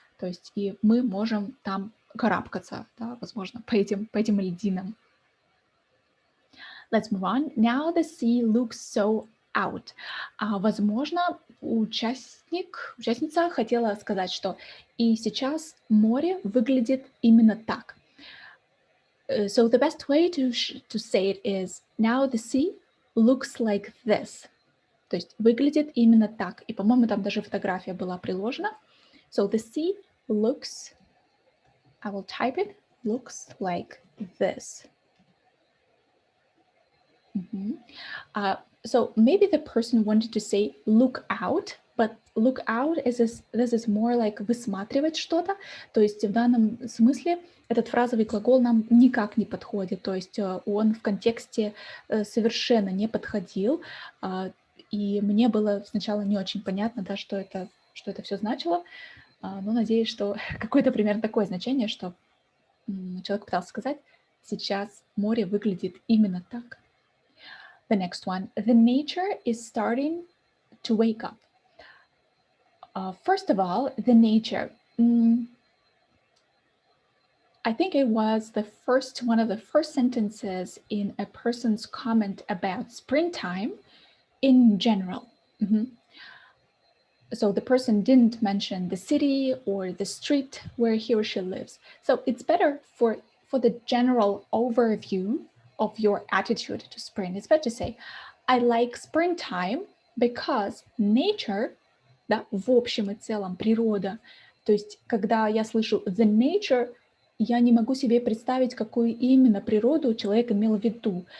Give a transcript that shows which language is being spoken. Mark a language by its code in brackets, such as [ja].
[ru] То есть и мы можем там карабкаться, да, возможно, по этим льдинам. [en] Let's move on. Now the sea looks so out. [ru] Возможно, участница хотела сказать, что и сейчас море выглядит именно так. [en] So the best way to say it is now the sea looks like this. [ru] То есть выглядит именно так. И, по-моему, там даже фотография была приложена. [en] So the sea looks, I will type it, looks like this. So maybe the person wanted to say look out, but look out this is more like [ru] высматривать что-то. То есть в данном смысле этот фразовый глагол нам никак не подходит. То есть он в контексте совершенно не подходил. И мне было сначала не очень понятно, да, что это все значило. Но надеюсь, что какое-то примерно такое значение, что человек пытался сказать, сейчас море выглядит именно так. [en] The next one, the nature is starting to wake up. First of all, the nature. I think it was one of the first sentences in a person's comment about springtime in general. So the person didn't mention the city or the street where he or she lives. So it's better for the general overview of your attitude to spring. It's better to say, I like springtime because nature, [ru] да, в общем и целом природа. То есть, когда я слышу the nature, я не могу себе представить, какую именно природу человек имел в виду.